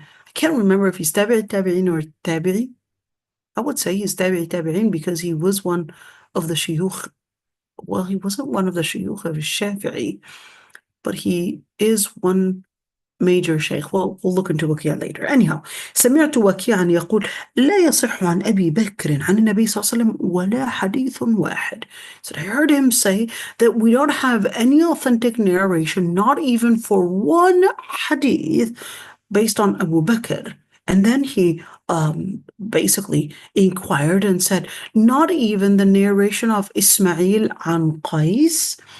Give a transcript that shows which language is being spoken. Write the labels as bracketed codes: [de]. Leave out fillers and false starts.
[en] I can't remember if he's Tabi'in or Tabi'i. I would say he's Tabi'in because he was one of the shuyukh. Well, he wasn't one of the shuyukh of Shafi'i, but he is one major sheikh. Well, we'll look into Waqi' later. [ar] Anyhow, سمعت وكيعا يقول لا يصح عن أبي بكر عن النبي صلى الله عليه وسلم ولا حديث واحد. [en] So I heard him say that we don't have any authentic narration, not even for one hadith based on Abu Bakr. And then he basically inquired and said, not even the narration of Ismail an Qais.